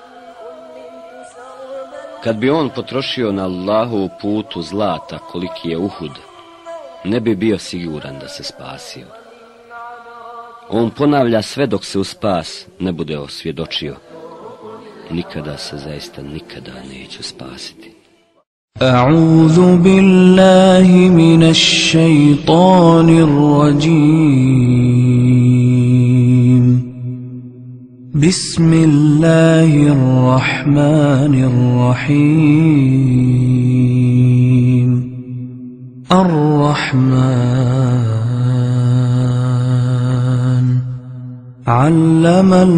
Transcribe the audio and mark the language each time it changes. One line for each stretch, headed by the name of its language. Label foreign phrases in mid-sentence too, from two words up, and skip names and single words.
Bosnian: Kad bi on potrošio na Allahovu putu zlata koliki je Uhud, ne bi bio siguran da se spasio. On ponavlja sve dok se u spas ne bude osvjedočio. Nikada se zaista nikada neću spasiti.
Arabic: أعوذ بالله من الشيطان الرجيم بسم الله الرحمن الرحيم الرحمن علم